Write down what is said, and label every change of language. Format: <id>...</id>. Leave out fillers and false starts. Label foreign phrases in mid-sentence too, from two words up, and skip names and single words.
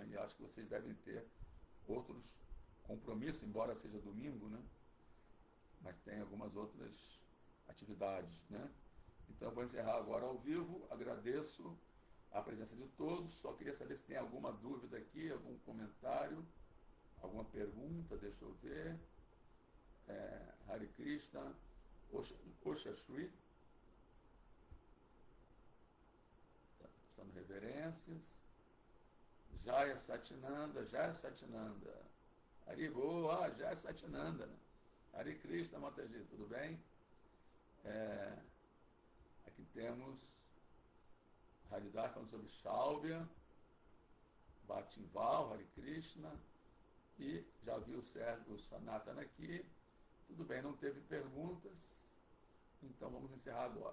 <pt>E acho que vocês devem ter outros compromissos, embora seja domingo, né? Mas tem algumas outras atividades, né? Então eu vou encerrar agora ao vivo. Agradeço a presença de todos. Só queria saber se tem alguma dúvida aqui, algum comentário, alguma pergunta. Deixa eu ver. Hare Krishna, Osha Shri, prestando reverências. Jaya Satinanda, Haribo, Jaya Satinanda, né? Hare Krishna, Mataji, tudo bem? Aqui temos Haridar falando sobre Shalbya, Bhatinval, Hare Krishna, e já vi o Sérgio, o Sanatana aqui. Tudo bem, não teve perguntas, então vamos encerrar agora.</pt>